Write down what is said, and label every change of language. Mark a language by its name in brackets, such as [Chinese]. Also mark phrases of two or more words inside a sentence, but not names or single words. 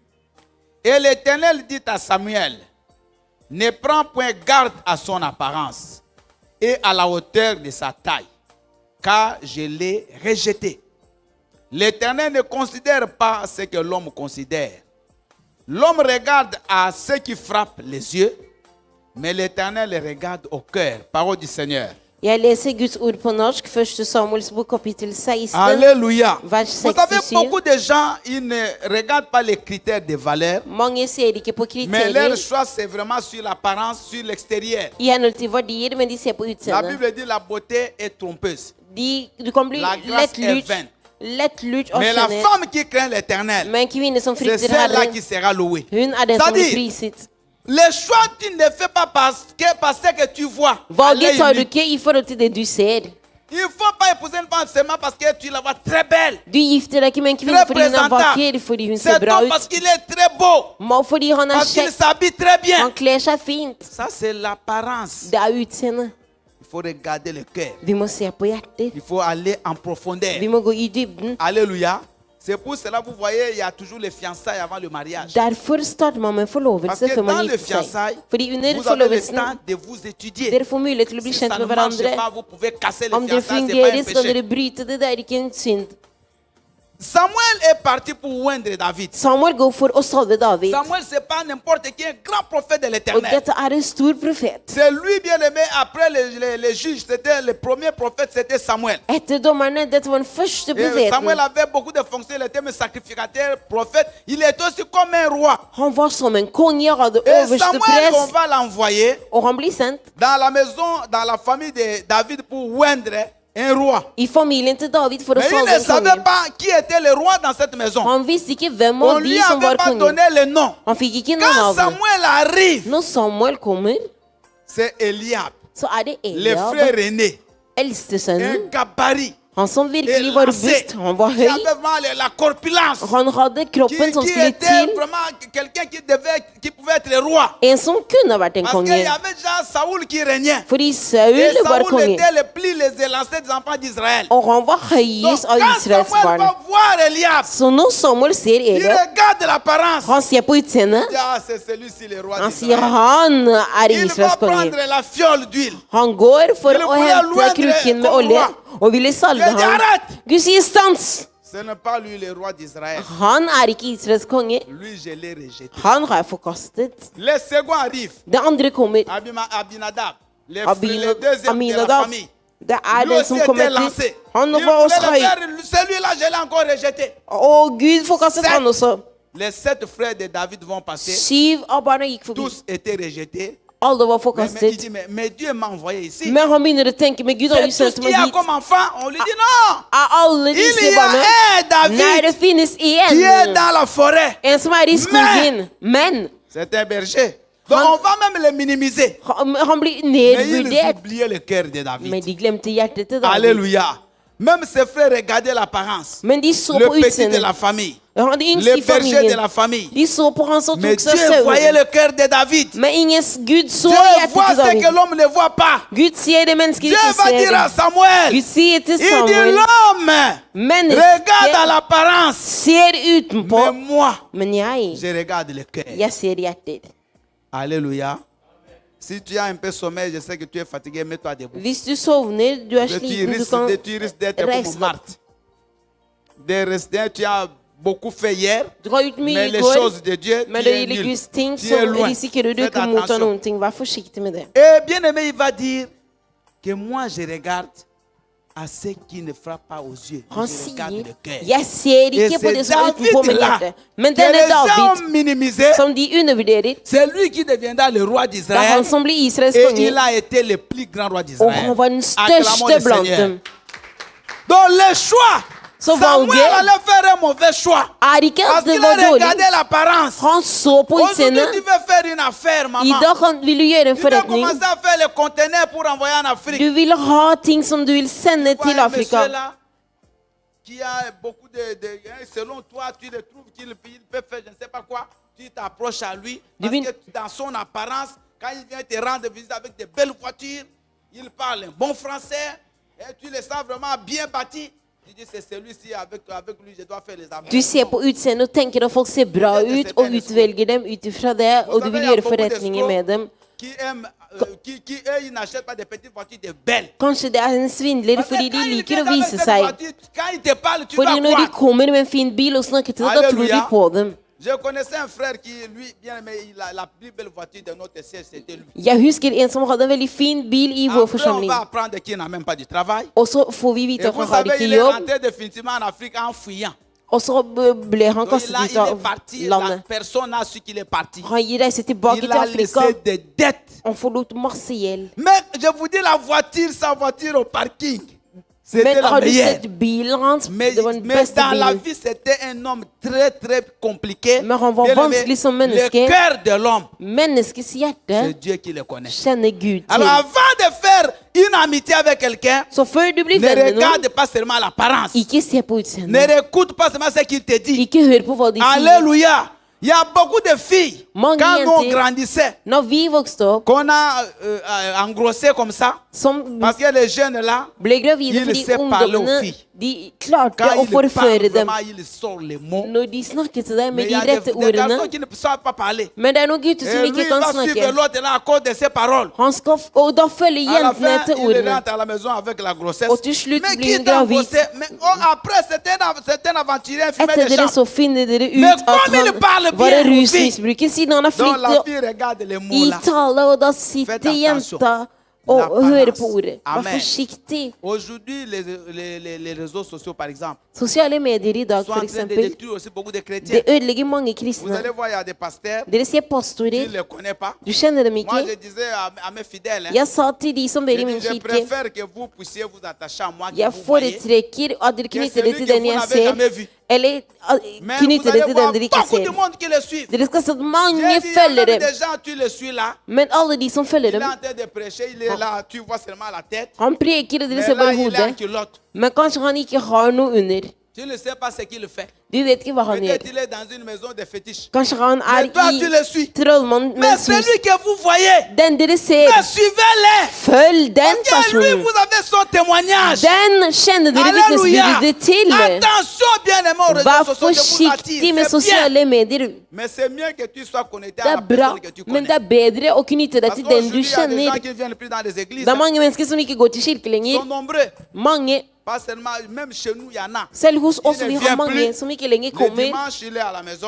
[French] Et l'Éternel dit à Samuel, ne prends point garde à son apparence et à la hauteur de sa taille, car je l'ai rejeté. L'Éternel ne considère pas ce que l'homme considère. L'homme regarde à ce qui frappe les yeux, mais l'Éternel regarde au cœur. Parole du Seigneur. [Norwegian] Jeg leser Guds ord på norsk, 1. Samuels bok, kapittel 16. [French] Alléluia. [Norwegian] Vers [French] Vous savez, 67. beaucoup de gens, ils ne regardent pas les critères de valeur, [Norwegian] Mange ser ikke på [French] mais leur [Norwegian] kriterier [French] choix, c'est vraiment sur l'apparence, sur l'extérieur. [Norwegian] i henhold til verdier, men de ser på [French] La [Norwegian] utseendet. [French] Bible dit la beauté est trompeuse. [Norwegian] Du kan bli [French] La grâce est [Norwegian] lett [French] vaine. [Norwegian] lurt og [French] Mais la [Norwegian] skjønner. [French] femme qui craint l'Éternel, [Norwegian] Men kvinne som [French] c'est [Norwegian] frykter [French] celle-là [Norwegian] Herren, [French] qui sera louée. [Norwegian] hun er den som blir [French] C'est-à-dire, [Norwegian] priset. [French] les choix, tu ne fais pas parce que tu vois. à [Norwegian] Valget [French] l'œil [Norwegian] tar du [French] nu. [Norwegian] ikke i forhold til det du ser. [French] Il ne faut pas épouser une femme seulement parce que tu la vois très belle, [Norwegian] Du gifter deg ikke med en kvinne [French] très [Norwegian] fordi hun er [French] présentable. [Norwegian] vakker, fordi hun ser [French] C'est [Norwegian] bra [French] homme parce [Norwegian] ut, [French] qu'il est très beau, [Norwegian] fordi han er [French] parce qu'il [Norwegian] kjekk, [French] s'habille très bien. [Norwegian] han kler seg fint. [French] Ça, c'est l'apparence. [Norwegian] Det er utseendet. [French] Il faut regarder le cœur. [Norwegian] Vi må se på hjerter. [French] Il faut aller en profondeur. [Norwegian] Vi må gå i dybden. [French] Alléluia. C'est pour cela, vous voyez, il y a toujours les fiançailles avant le mariage. [Norwegian] Derfor starter man med [French] Parce [Norwegian] forlovelse [French] que [Norwegian] før [French] dans [Norwegian] man [French] le [Norwegian] gifter seg. [French] fiançailles, [Norwegian] Fordi under [French] vous avez le [Norwegian] forlovelsen [French] temps de vous étudier. [Norwegian] dere får mulighet til å bli [French] Si [Norwegian] kjent [French] ça ne [Norwegian] med [French] marche [Norwegian] hverandre. [French] pas, vous pouvez casser le [Norwegian] Om det [French] fiançailles, c'est pas [Norwegian] fungerer, [French] un [Norwegian] skal dere [French] péché. [Norwegian] bryte det. Det er ikke en synd. [French] Samuel est parti pour oindre David. [Norwegian] Samuel går for å salve David. [French] Samuel, c'est pas n'importe qui, un grand prophète de [Norwegian] Og [French] l'Éternel. [Norwegian] dette er en stor profet. [French] C'est lui, bien aimé, après les juges, c'était le premier prophète, c'était Samuel. [Norwegian] Etter dommerne, dette var den første [French] Et Samuel [Norwegian] profeten. [French] avait beaucoup de fonctions, il était même sacrificateur, prophète. Il était aussi comme un roi. [Norwegian] Han var som en konge, hadde [French] Et [Norwegian] øverste [French] Samuel, on [Norwegian] prest, [French] va l'envoyer [Norwegian] og han blir sendt [French] dans la maison, dans la famille de David pour oindre un roi. [Norwegian] i familien til David for å [French] Mais il [Norwegian] salve [French] ne [Norwegian] en [French] savait [Norwegian] konge. [French] pas qui était le roi dans cette maison. [Norwegian] Han visste ikke hvem [French] On [Norwegian] av [French] lui [Norwegian] de som [French] avait [Norwegian] var [French] pas [Norwegian] kongen. [French] donné le nom. [Norwegian] Han fikk ikke noe [French] Quand [Norwegian] navn. [French] Samuel arrive, [Norwegian] Når Samuel kommer, [French] c'est Eliab, [Norwegian] så er det [French] le [Norwegian] Eliab, [French] frère aîné, [Norwegian] eldstesønnen. [French] un gabarit, [Norwegian] Han som virkelig var [French] élancé, [Norwegian] robust. Han var [French] qui [Norwegian] høy. [French] avait vraiment la corpulence, [Norwegian] Han hadde kroppen som [French] qui [Norwegian] skulle [French] était [Norwegian] til. [French] vraiment quelqu'un qui pouvait être le roi. [Norwegian] En som kunne vært en [French] Parce qu'il y [Norwegian] konge. [French] avait déjà Saoul qui régnait. [Norwegian] Fordi [French] Et [Norwegian] Saul var [French] Saoul [Norwegian] konge. [French] était le plus les élancés des enfants d'Israël. [Norwegian] Og han var [French] Donc, [Norwegian] høyest av [French] quand [Norwegian] Israels [French] Samuel [Norwegian] barn. [French] va voir Eliab, [Norwegian] Så når Samuel ser [French] il [Norwegian] Eliab, [French] regarde l'apparence. [Norwegian] han ser på utseendet. [French] Il dit, ah, c'est celui-ci le roi [Norwegian] Han sier [French] d'Israël. [Norwegian] han er [French] Il va [Norwegian] Israels konge. [French] prendre la fiole d'huile. [Norwegian] Han går for [French] Il [Norwegian] å [French] voulait [Norwegian] hente [French] loindre [Norwegian] krukken med [French] comme [Norwegian] olje [French] roi. [Norwegian] og ville salve [French] Il dit, [Norwegian] ham. [French] arrête. [Norwegian] Gud sier stans! [French] Ce n'est pas lui le roi d'Israël. [Norwegian] Han er ikke Israels konge. [French] Lui, je l'ai rejeté. [Norwegian] Han har jeg forkastet. [French] Le second arrive, [Norwegian] Det andre kommer. [French] Abinadab, le deuxième de la Aminadab. famille. [Norwegian] Det er [French] Lui [Norwegian] den [French] aussi [Norwegian] som [French] était [Norwegian] kommer [French] lancé. [Norwegian] til. Han [French] Il [Norwegian] var [French] voulait [Norwegian] også [French] le [Norwegian] høy. [French] faire, celui-là, je l'ai encore rejeté. [Norwegian] Og Gud forkastet han også. [French] Les 7 frères de David vont passer. [Norwegian] 7 av barna gikk forbi. [French] Tous étaient rejetés. [Norwegian] Alle var [French] Mais il [Norwegian] forkastet. [French] dit, mais Dieu m'a envoyé ici. [Norwegian] Men han begynner å tenke, men Gud har [French] C'est [Norwegian] jo [French] tout [Norwegian] sendt [French] ce [Norwegian] meg [French] qu'il y a dit. comme enfant. On lui dit non. [Norwegian] Av alle [French] Il [Norwegian] disse [French] y a [Norwegian] barna [French] un [Norwegian] Nei, det [French] David [Norwegian] finnes [French] qui est [Norwegian] en. [French] dans la forêt. [Norwegian] En som er i skogen. Men [French] C'est un berger. Donc on va même les minimiser. [Norwegian] Han blir [French] Mais ils [Norwegian] nedvurdert. [French] oubliaient le cœur de David. [Norwegian] Men de glemte hjertet til David. [French] Alléluia. Même ses frères regardaient l'apparence. [Norwegian] Men de så [French] Le [Norwegian] på [French] petit de [Norwegian] utseendet. [French] la famille. [Norwegian] Han de yngste [French] Le [Norwegian] i [French] berger de [Norwegian] familien. [French] la famille. [Norwegian] De så på han som [French] Mais [Norwegian] tok seg [French] Dieu voyait [Norwegian] sauene. [French] le cœur de David. [Norwegian] Men Gud så [French] Dieu [Norwegian] hjertet [French] voit [Norwegian] til [French] ce que [Norwegian] David. [French] l'homme ne voit pas. [Norwegian] Gud ser det mennesket [French] Dieu [Norwegian] ikke [French] va dire [Norwegian] ser. [French] à Samuel, [Norwegian] Gud sier til [French] il dit [Norwegian] Samuel, [French] l'homme regarde à [Norwegian] mennesket [French] l'apparence. [Norwegian] ser utenpå, [French] Mais moi, [Norwegian] men jeg [French] regarde le cœur. [Norwegian] ser hjertet. [French] Alléluia. Si tu as un peu sommeil, je sais que tu es fatigué, mets-toi debout. [Norwegian] Hvis du sovner, du er [French] Tu [Norwegian] sliten, du kan [French] risques d'être comme [Norwegian] reise deg. [French] Marthe. Tu as beaucoup fait hier, [Norwegian] Du har gjort mye [French] mais [Norwegian] i [French] les [Norwegian] går, [French] choses de Dieu, [Norwegian] men [French] tu [Norwegian] det [French] es [Norwegian] gjelder [French] nul. [Norwegian] Guds ting, [French] Tu es [Norwegian] så [French] loin. [Norwegian] risikerer du [French] Faites [Norwegian] ikke å motta [French] attention. [Norwegian] noen ting. Vær forsiktig med det. [French] Et bien aimé, il va dire que moi je regarde à ce qui ne frappe pas aux yeux. [Norwegian] Han [French] Je regarde [Norwegian] sier, [French] le cœur. [Norwegian] jeg ser [French] Et [Norwegian] ikke på det [French] c'est [Norwegian] som er utenpå, men [French] David là [Norwegian] hjertet. Men [French] que [Norwegian] denne [French] les gens [Norwegian] David, [French] ont minimisé. [Norwegian] som de undervurderer, [French] C'est lui qui deviendra le roi [Norwegian] det er [French] d'Israël. [Norwegian] han som blir Israels [French] Et [Norwegian] konge, [French] il a été le plus grand roi [Norwegian] og [French] d'Israël. [Norwegian] han var den [French] Acclamons [Norwegian] største [French] le [Norwegian] blant [French] Seigneur. [Norwegian] dem. [French] Donc le choix, [Norwegian] Så [French] Samuel [Norwegian] valget [French] allait faire un mauvais choix. [Norwegian] er ikke [French] Parce [Norwegian] at det [French] qu'il [Norwegian] var [French] a [Norwegian] dårlig. [French] regardé l'apparence. [Norwegian] Han så på [French] Aujourd'hui, tu [Norwegian] utseendet. [French] veux faire une affaire, [Norwegian] I [French] maman. [Norwegian] dag vil du gjøre en [French] Tu veux [Norwegian] forretning. [French] commencer à faire les conteneurs pour envoyer en Afrique. [Norwegian] Du vil ha ting som du vil sende [French] Tu vois [Norwegian] til [French] un monsieur [Norwegian] Afrika. [French] là qui a beaucoup selon toi, tu le trouves qu'il peut faire je ne sais pas quoi. Tu t'approches à lui. Parce Divine- que dans son apparence, quand il vient te rendre visite avec de belles voitures, il parle un bon français. Et tu le sens vraiment bien bâti. Tu dis, c'est celui-ci, avec lui, je dois faire les affaires. [Norwegian] Du ser på utseendet og tenker at folk ser bra ut, og utvelger dem ut ifra det, [French] Vous [Norwegian] og du [French] savez, [Norwegian] vil [French] il y a [Norwegian] gjøre [French] beaucoup [Norwegian] forretninger med dem. [French] qui aiment, qui eux, ils n'achètent pas des petites voitures, des belles. [Norwegian] Kanskje det er en svindler [French] Parce que [Norwegian] fordi de [French] quand il [Norwegian] liker [French] vient [Norwegian] å [French] avec [Norwegian] vise [French] cette [Norwegian] seg. [French] voiture, quand il te parle, tu [Norwegian] Fordi [French] vas [Norwegian] når de [French] croire. [Norwegian] kommer med en fin bil og snakker til deg, da tror de [French] Alléluia. [Norwegian] på dem. [French] Je connaissais un frère qui, lui, bien aimé, la plus belle voiture de notre siège, c'était lui. [Norwegian] Jeg husker en som hadde en veldig fin bil i vår [French] Après, on [Norwegian] forsamling. [French] va apprendre qu'il n'a même pas de travail. [Norwegian] Og så får vi vite [French] Et [Norwegian] at [French] vous [Norwegian] han har [French] savez, [Norwegian] ikke [French] il est [Norwegian] jobb, [French] rentré définitivement en Afrique en fuyant. [Norwegian] og så ble han [French] Donc, [Norwegian] kastet ut [French] il est [Norwegian] av [French] parti, la [Norwegian] landet. [French] personne n'a su qu'il est parti. [Norwegian] Han reiser tilbake [French] Il [Norwegian] til [French] a [Norwegian] Afrika. [French] laissé des dettes. [Norwegian] Han forlot masse gjeld. [French] Mais je vous dis, la voiture, sa voiture au parking, c'était [Norwegian] Men [French] la [Norwegian] har du [French] meilleure. [Norwegian] sett bilen hans? [French] Mais, [Norwegian] Det var den [French] mais [Norwegian] beste [French] dans la [Norwegian] bilen. [French] vie, c'était un homme très, très compliqué. [Norwegian] Men han var [French] Bien aimé, [Norwegian] vanskelig som [French] le [Norwegian] menneske. [French] cœur de l'homme, [Norwegian] Menneskets [French] c'est [Norwegian] hjerte [French] Dieu qui le connaît. [Norwegian] kjenner Gud [French] Alors, [Norwegian] til. [French] avant de faire une amitié avec quelqu'un, [Norwegian] Så før du blir [French] ne [Norwegian] venn med noen, [French] regarde pas seulement l'apparence. [Norwegian] ikke se på [French] Ne [Norwegian] utseendet. [French] écoute pas seulement ce qu'il te dit. [Norwegian] Ikke hør på hva de sier. [French] Alléluia. Il y a beaucoup de filles, [Norwegian] Mange [French] quand on [Norwegian] jenter. [French] grandissait, [Norwegian] Når vi vokste opp, [French] qu'on a engrossé comme ça, [Norwegian] som [French] parce que les jeunes là, [Norwegian] ble gravide [French] Il [Norwegian] fordi [French] sait parler aux [Norwegian] ungdommene [French] filles. [Norwegian] de klarte [French] quand [Norwegian] å [French] ils parlent [Norwegian] forføre dem. [French] vraiment, ils sortent les mots. [Norwegian] Når de snakker til deg [French] Mais [Norwegian] med [French] il y [Norwegian] de [French] a des, [Norwegian] rette [French] des [Norwegian] ordene. [French] garçons qui ne savent pas parler. [Norwegian] Men det er noen gutter som [French] Et lui, [Norwegian] ikke [French] il [Norwegian] kan [French] va suivre [Norwegian] snakke. [French] l'autre là à cause de ses paroles. [Norwegian] Han skal og da følger [French] À la [Norwegian] jentene [French] fin, [Norwegian] etter [French] il [Norwegian] ordene. [French] rentre à la maison avec la grossesse. [Norwegian] Og til slutt [French] Mais [Norwegian] blir [French] qui [Norwegian] hun [French] t'a [Norwegian] gravid. [French] engrossé? Mais après, c'était un aventurier, un fumeur [Norwegian] Etter [French] de [Norwegian] dere [French] champ. [Norwegian] så finner dere ut Men at [French] kom il parle [Norwegian] han var [French] bien, [Norwegian] en [French] aux [Norwegian] rusmisbruker siden han har [French] Donc la [Norwegian] flyttet [French] fille regarde les mots [Norwegian] i [French] là. [Norwegian] tale, og da sitter [French] Faites attention. [Norwegian] jenta og [French] L'apparence. [Norwegian] hører på ordet. Vær [French] Amen. [Norwegian] forsiktig. [French] Aujourd'hui, les réseaux sociaux, par exemple, [Norwegian] Sosiale medier i dag, [French] sont en [Norwegian] for [French] train de [Norwegian] eksempel, [French] détruire aussi beaucoup de chrétiens. [Norwegian] det ødelegger mange [French] Vous [Norwegian] kristne. [French] allez voir, il y a des pasteurs, [Norwegian] Dere ser [French] tu [Norwegian] pastorer, [French] ne les connais pas. [Norwegian] du kjenner dem [French] Moi, [Norwegian] ikke. [French] je disais à mes fidèles, hein, [Norwegian] Jeg sa til de som ber i [French] je, [Norwegian] min [French] dis, je [Norwegian] kirke, [French] préfère que vous puissiez vous attacher à moi, que [Norwegian] jeg [French] vous voyez. [Norwegian] foretrekker at dere knytter det til den jeg ser, eller [French] Mais vous [Norwegian] knytter det [French] allez [Norwegian] til [French] voir [Norwegian] den dere ikke [French] beaucoup de [Norwegian] ser. [French] monde qui le suivent. [Norwegian] Dere skal se at mange [French] J'ai dit, il y a [Norwegian] følger [French] même [Norwegian] dem, [French] des gens, tu le suis là. [Norwegian] men alle de som følger [French] Il est [Norwegian] dem, [French] en train de prêcher, il est là, tu vois seulement la tête. [Norwegian] han preker, og dere [French] Mais [Norwegian] ser [French] là, [Norwegian] bare [French] il est en [Norwegian] hodet, [French] culotte. [Norwegian] men kanskje han ikke har noe under. [French] Tu ne sais pas ce qu'il fait. [Norwegian] Du vet ikke hva han gjør. [French] Peut-être il est dans une maison de fétiches. [Norwegian] Kanskje han [French] Mais toi, tu le [Norwegian] er [French] suis. [Norwegian] i trollmannens [French] Mais [Norwegian] hus. [French] celui que vous voyez, [Norwegian] Den dere ser, [French] mais suivez-les. [Norwegian] følg den [French] Parce que lui, [Norwegian] personen. [French] vous avez son témoignage. [Norwegian] Den kjenner dere [French] Alléluia. [Norwegian] vitnesbyrdet til. [French] Attention, bien aimé, aux [Norwegian] Vær [French] réseaux sociaux, je vous [Norwegian] forsiktig med [French] attire. C'est bien. [Norwegian] sosiale medier. [French] Mais c'est mieux que tu sois connecté [Norwegian] Det [French] à [Norwegian] er [French] la [Norwegian] bra, [French] personne que tu [Norwegian] men [French] connais. [Norwegian] det er bedre å knytte deg [French] Parce [Norwegian] til den du [French] qu'aujourd'hui, il y a des gens [Norwegian] kjenner. [French] qui ne viennent plus dans les églises. [Norwegian] Det er mange mennesker som ikke går til kirke [French] Ils [Norwegian] lenger. [French] sont nombreux. [Norwegian] Mange, [French] Pas seulement, même chez nous, il y en a. [Norwegian] selv hos oss, [French] Il ne [Norwegian] vi [French] vient [Norwegian] har mange [French] plus. [Norwegian] som ikke lenger [French] Le [Norwegian] kommer. [French] dimanche, il est à la maison.